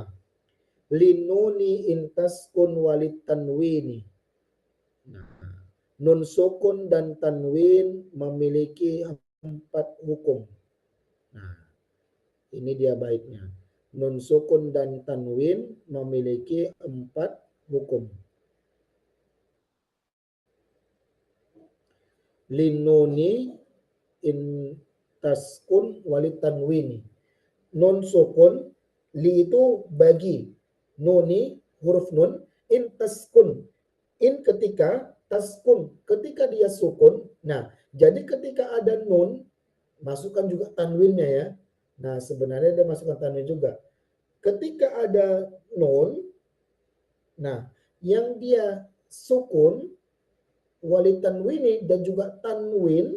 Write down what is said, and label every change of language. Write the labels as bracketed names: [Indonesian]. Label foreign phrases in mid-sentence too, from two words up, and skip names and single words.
[Arabic] للنون إن تسكن وللتنوين. [Indonesian] Nah, nun sukun dan tanwin memiliki 4 hukum. Nah, ini dia baitnya. Nun sukun dan tanwin memiliki 4 hukum. [Arabic] للنون إن تسكن وللتنوين. [Indonesian] Nun sukun, li itu bagi, nuni huruf nun, [Arabic] إن تسكن, [Indonesian] in ketika, taskun ketika dia sukun. Nah, jadi ketika ada nun, masukkan juga tanwinnya ya. Nah, sebenarnya dia masukkan tanwin juga. Ketika ada nun, nah yang dia sukun [Arabic] وللتنوين [Indonesian] dan juga tanwin.